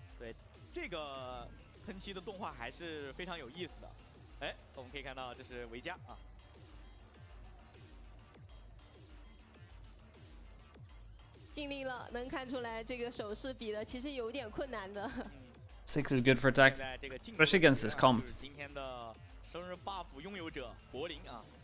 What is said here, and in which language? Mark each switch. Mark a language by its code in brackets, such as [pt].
[zh] 对，这个喷漆的动画还是非常有意思的。哎，我们可以看到这是维嘉啊。尽力了，能看出来这个手势比的其实有点困难的。 [en] 6 is good for attack, especially against this comp. [zh] 今天的生日 buff 拥有者柏林啊。